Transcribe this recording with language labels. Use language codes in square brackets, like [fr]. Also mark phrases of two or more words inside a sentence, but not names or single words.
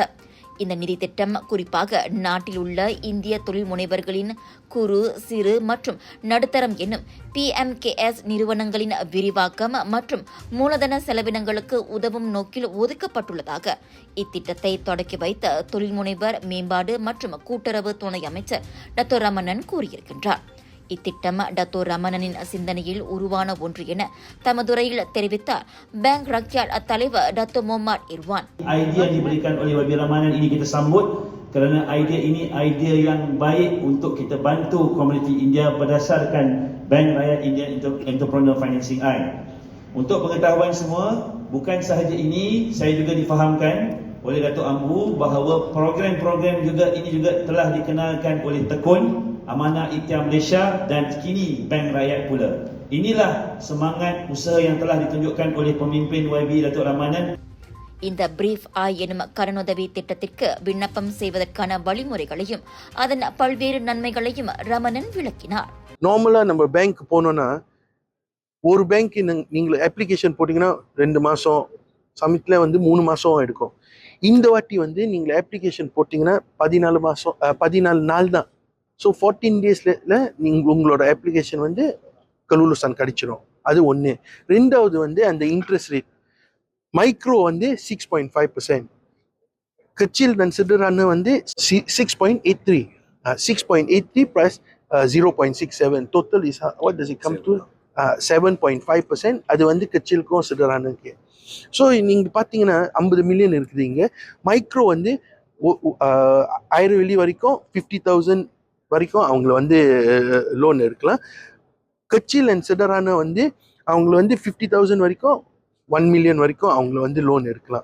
[ta] இந்த நிதி திட்டம் குறிப்பாக நாட்டில் உள்ள இந்திய தொழில் முனைவர்களின் குறு, சிறு மற்றும் நடுத்தரம் என்னும் PMKS நிறுவனங்களின் விரிவாக்கம் மற்றும் மூலதன செலவினங்களுக்கு உதவும் நோக்கில் ஒதுக்கப்பட்டுள்ளதாக இத்திட்டத்தை தொடக்கி வைத்த தொழில் முனைவர் மேம்பாடு மற்றும் கூட்டுறவு துணை அமைச்சர் டத்தோ ரமணன் கூறியிருக்கின்றார். இத்திட்டம் டத்தோ ரமணனின் சிந்தனையில் உருவான ஒன்று என தமதுரையில் தெரிவித்தார் பேங்க் ரக்யார்ட் தலைவர் டத்தோ முகமது Irwan. [ms] Idea diberikan oleh Wabi Ramanan ini kita sambut kerana idea ini idea yang baik untuk kita bantu komuniti India berdasarkan Bank Rakyat India Entrepreneur Financing Act. Untuk pengetahuan semua, bukan sahaja ini, saya juga difahamkan oleh Datuk Ambu bahawa program-program ini juga telah dikenalkan oleh Tekun, Amanah Ikhtiar Malaysia dan kini Bank Rakyat pula. Inilah semangat usaha yang telah ditunjukkan oleh pemimpin YB Datuk Ramanan. [ta] இந்த பிரீஃப் ஐ எனும் கடனுதவி திட்டத்திற்கு விண்ணப்பம் செய்வதற்கான வழிமுறைகளையும் அதன் பல்வேறு நன்மைகளையும் ரமணன் விளக்கினார். நார்மலா நம்ம பேங்க் போனோம்னா ஒரு பேங்க் நீங்க அப்ளிகேஷன் போட்டீங்கன்னா 2 மாசம், சமிட்ல 3 மாசம் எடுக்கும். இந்த வாட்டி நீங்க அப்ளிகேஷன் போட்டீங்கன்னா 14 நாள் தான். ஸோ 14 டேஸ்ல நீங்க உங்களோட அப்ளிகேஷன் கலூலுசான் கிடைச்சிடும். அது ஒன்று. ரெண்டாவது அந்த [en] interest rate micro [ta] 6.5%, [ms] kecil sederhana [ta] 6.83, 6.83 [en] plus 0.67, total is what does it come to 7.5%. [ta] அது கச்சிலுக்கும் சிடரானுக்கு. ஸோ நீங்க பார்த்தீங்கன்னா 50 மில்லியன் இருக்குது. இங்க மைக்ரோ 1000 வெளி வரைக்கும் 50,000 வரைக்கும் அவங்கள லோன் எடுக்கலாம். கச்சில் அண்ட் சிடரான அவங்கள 50,000 வரைக்கும் 1 மில்லியன் வரைக்கும் அவங்கள லோன் எடுக்கலாம்.